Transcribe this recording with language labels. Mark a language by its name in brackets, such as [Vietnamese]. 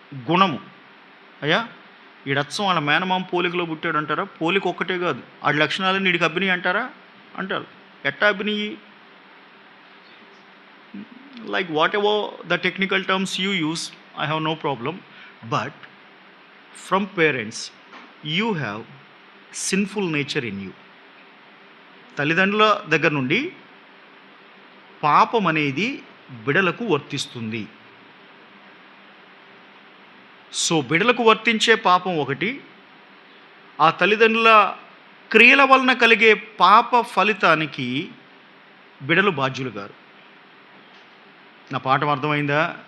[Telugu] గుణము, అయ్యా ఈడచ్చం వాళ్ళ మేనమామ పోలికలో పుట్టాడు అంటారా? పోలిక ఒక్కటే కాదు, ఆడి లక్షణాలు నీడికి అభినయి అంటారా? అంటారు. ఎట్టా అభినయి? [English] Like whatever the technical terms you use, I have no problem. But from parents, you have sinful nature in you. [Telugu] తల్లిదండ్రుల దగ్గర నుండి పాపం అనేది బిడలకు వర్తిస్తుంది. సో బిడలకు వర్తించే పాపం ఒకటి, ఆ తల్లిదండ్రుల క్రియల వలన కలిగే పాప ఫలితానికి బిడలు బాధ్యులు గారు. నా పాఠం అర్థమైందా?